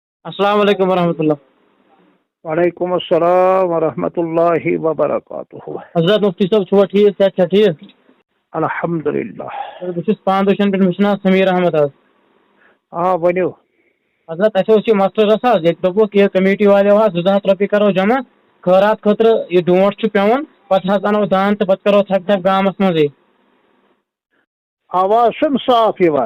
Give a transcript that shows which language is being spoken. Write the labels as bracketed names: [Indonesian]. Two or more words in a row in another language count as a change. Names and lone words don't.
[Arabic] السلام علیکم ورحمۃ اللہ. وعلیکم السلام ورحمۃ اللہ وبرکاتہ. [Kashmiri] حضرت مفتی صاحب چھوا ٹھیک صحت چھا ٹھیک؟ الحمدللہ. بہٕ چھُس 5 پٮ۪ٹھ مےٚ چھُ ناو سمیٖر احمد حظ. ؤنِو. حضرت اَسہِ اوس یہِ مسلہٕ رژھ حظ ییٚتہِ دوٚپُکھ یہِ کمیٹی والیو حظ 200 رۄپیہِ کرو جمع خٲرات خٲطرٕ یہِ ڈونٛٹھ چھُ پیوان پتہٕ حظ اَنو دان تہٕ پتہٕ کرو ژھۄپہٕ ژھۄپہٕ گامس منٛزٕے. آواز چھُنہٕ صاف یِوان.